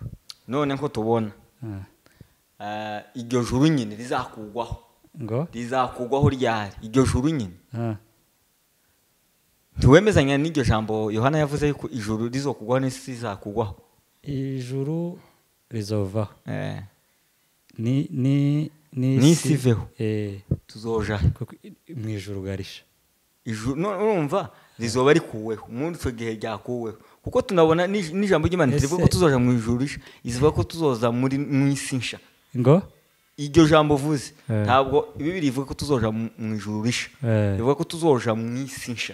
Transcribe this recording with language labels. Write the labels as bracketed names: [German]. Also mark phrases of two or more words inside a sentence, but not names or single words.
[Rundi] None nko tubona iryo juru nyine rizakugwaho. Ngo rizakugwaho ryari iryo juru nyine? Ntiwemezanya n'iryo jambo Yohana yavuze yuko ijuru rizokugwaho n'isi izakugwaho? Ijuru rizovaho. Ni nisiveho. Tuzoja mu ijuru garisha. Ijuru urumva rizoba rikuweho umuntu cyo gihe ryakuweho, kuko tunabona n'ijambo ry'Imana rivuga ko tuzoja mu ijuru risha, izivuga ko tuzoza mu isi nsha. Ngo iryo jambo vuze ntabwo Bibiri ivuga ko tuzoja mu ijuru risha, ivuga ko tuzoja mu isi nsha.